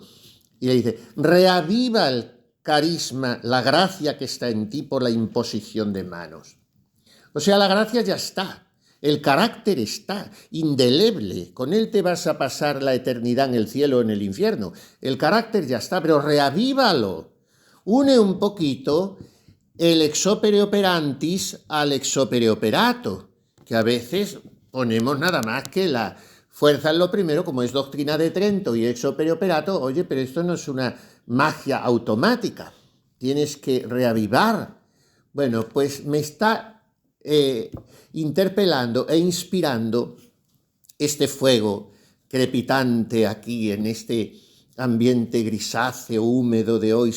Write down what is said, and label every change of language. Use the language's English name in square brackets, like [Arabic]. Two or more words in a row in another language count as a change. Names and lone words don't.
[Spanish] Y le dice, reaviva el carisma, la gracia que está en ti por la imposición de manos. O sea, la gracia ya está. El carácter está indeleble, con él te vas a pasar la eternidad en el cielo o en el infierno. El carácter ya está, pero reavívalo. Une un poquito el [Latin] ex opere operantis [Spanish] al [Latin] ex opere operato, [Spanish] que a veces ponemos nada más que la fuerza en lo primero, como es doctrina de Trento y [Latin] ex opere operato. [Spanish] Oye, pero esto no es una magia automática, tienes que reavivar. Bueno, pues me está interpelando e inspirando este fuego crepitante aquí en este ambiente grisáceo, húmedo de hoy.